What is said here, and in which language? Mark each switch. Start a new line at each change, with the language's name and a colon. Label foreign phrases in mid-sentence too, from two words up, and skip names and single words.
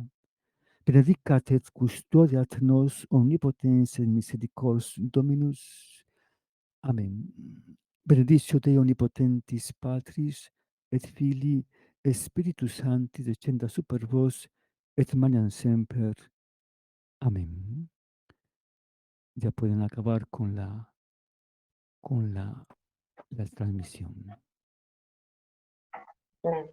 Latin: Benedicat et custodiat nos omnipotens et misericors Dominus. Amen. Benedictio Dei omnipotentis Patris et Filii et Spiritus Sancti descenda super vos et mañan semper. Amén.
Spanish: Ya pueden acabar con la transmisión. Amén.